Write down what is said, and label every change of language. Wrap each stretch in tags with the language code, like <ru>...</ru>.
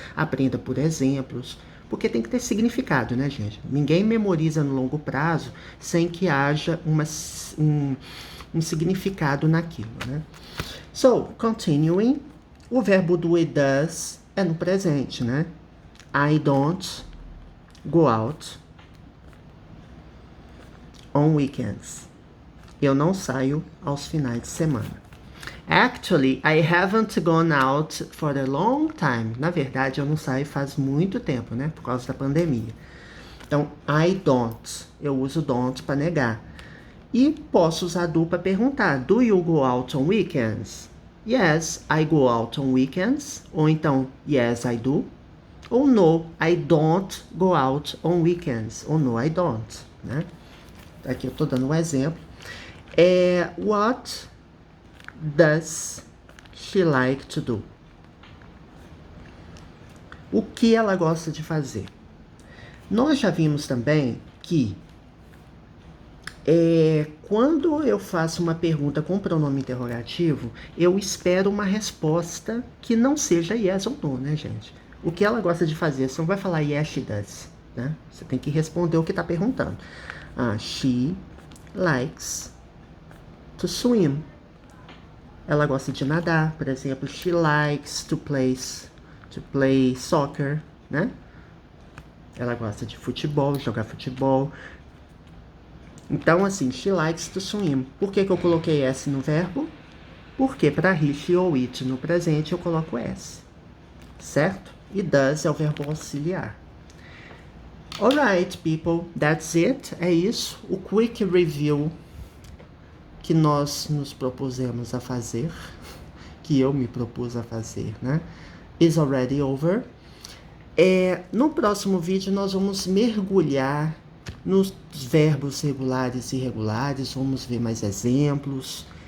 <pt>Aprenda por exemplos. Porque tem que ter significado, né, gente? Ninguém memoriza no longo prazo sem que haja um significado naquilo, né?</pt> <en>So, continuing.</en> <pt>O verbo do e does é no presente, né?</pt> <en>I don't go out on weekends.</en> <pt>Eu não saio aos finais de semana.</pt> <en>Actually, I haven't gone out for a long time.</en> <pt>Na verdade, eu não saio faz muito tempo, né? Por causa da pandemia. Então,</pt> <en>I don't.</en> <pt>Eu uso don't para negar. E posso usar do para perguntar.</pt> <en>Do you go out on weekends? Yes, I go out on weekends.</en> <pt>Ou então,</pt> <en>yes, I do. Ou no, I don't go out on weekends. Ou no, I don't, né?</en> <pt>Aqui eu tô dando um exemplo.</pt> <en>What does she like to do?</en> <pt>O que ela gosta de fazer? Nós já vimos também que quando eu faço uma pergunta com pronome interrogativo, eu espero uma resposta que não seja yes ou no, né, gente? O que ela gosta de fazer, você não vai falar</pt> <en>yes, she does,</en> <pt>né? Você tem que responder o que está perguntando.</pt> <en>She likes to swim.</en> <pt>Ela gosta de nadar, por exemplo,</pt> <en>she likes to play soccer,</en> <pt>né? Ela gosta de futebol, jogar futebol. Então, assim,</pt> <en>she likes to swim.</en> <pt>Por que eu coloquei S no verbo? Porque para he, she ou it no presente eu coloco S. Certo? E does é o verbo auxiliar.</pt> <en>Alright, people, that's it.</en> <pt>É isso. O quick review que nós nos propusemos a fazer, que eu me propus a fazer, né?</pt> <en>Is already over.</en> <pt>No próximo vídeo nós vamos mergulhar nos verbos regulares e irregulares, vamos ver mais exemplos,</pt>